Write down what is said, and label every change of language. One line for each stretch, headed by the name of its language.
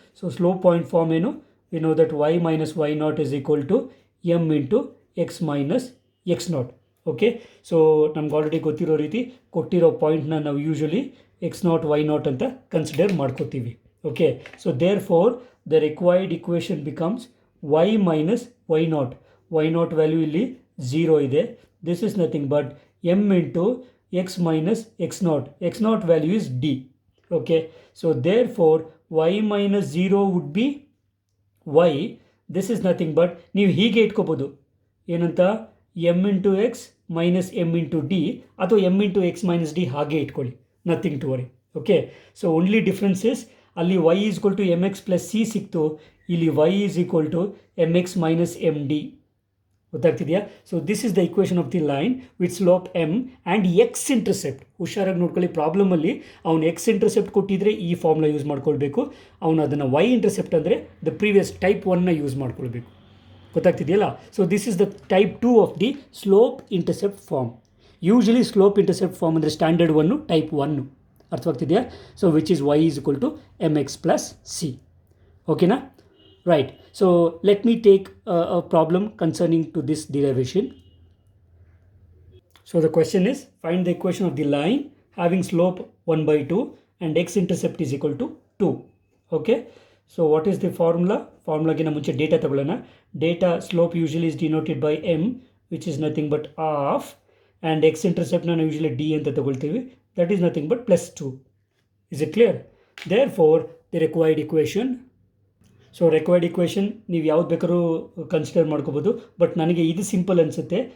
English: So slope point form ಏನು, we know that y minus y0 is equal to m into x minus x0. Okay.
Kannada: So ನಮ್ಗೆ already ಗೊತ್ತಿರೋ ರೀತಿ ಕೊಟ್ಟಿರೋ ಪಾಯಿಂಟ್ನ ನಾವು ಯೂಶ್ವಲಿ x0 y0 ಅಂತ ಕನ್ಸಿಡರ್ ಮಾಡ್ಕೋತೀವಿ. Okay.
English: so there for the required equation becomes y minus y0 value
Kannada: ಇಲ್ಲಿ 0 ಇದೆ.
English: This is nothing but m into x minus x0 value is d. Okay, so therefore y minus 0 would be y. This is nothing but
Kannada: ನೀವು ಹೀಗೆ ಇಟ್ಕೋಬೋದು, ಏನಂತ,
English: m into x minus m into d, ಅಥವಾ m into x minus d
Kannada: ಹಾಗೆ ಇಟ್ಕೊಳ್ಳಿ,
English: Nothing to worry. Okay. So only differences, ಅಲ್ಲಿ y is equal to m x plus c ಸಿಕ್ತು, ಇಲ್ಲಿ y is equal to m x minus m d.
Kannada: ಗೊತ್ತಾಗ್ತಿದೆಯಾ.
English: So this is the equation of the line with slope m and x intercept.
Kannada: ಹುಷಾರಾಗಿ ನೋಡ್ಕೊಳ್ಳಿ, ಪ್ರಾಬ್ಲಮಲ್ಲಿ ಅವನು X intercept ಕೊಟ್ಟಿದ್ರೆ ಈ ಫಾರ್ಮ್ನ use ಮಾಡ್ಕೊಳ್ಬೇಕು, ಅವನು ಅದನ್ನು ವೈ ಇಂಟರ್ಸೆಪ್ಟ್ ಅಂದರೆ ದ ಪ್ರೀವಿಯಸ್ ಟೈಪ್ 1ನ ಯೂಸ್ ಮಾಡ್ಕೊಳ್ಬೇಕು. ಗೊತ್ತಾಗ್ತಿದೆಯಲ್ಲ.
English: So this is the type 2 of the slope intercept form. Usually slope intercept form ಅಂದರೆ standard 1, type 1.
Kannada: ಅರ್ಥವಾಗ್ತಿದೆಯಾ.
English: So which is y is equal to m x plus c. ಓಕೆನಾ. Right. So let me take a problem concerning to this derivation. So the question is, find the equation of the line having slope 1/2 and x-intercept is equal to 2. Okay. So what is the formula?
Kannada: Formula ಗೆ ಮುಂಚೆ data ತಗೊಳ್ಳೋಣ.
English: Data slope usually is denoted by m, which is nothing but half, and x-intercept
Kannada: ನಾವು usually d ಅಂತ ತಗೊಳ್ತೀವಿ,
English: that is nothing but plus 2. Is it clear? Therefore the required equation.
Kannada: So required equation ನೀವು ಯಾವ್ದು ಬೇಕಾದ್ರೂ consider ಮಾಡ್ಕೋಬೋದು, but ನನಗೆ ಇದು simple ಅನಿಸುತ್ತೆ.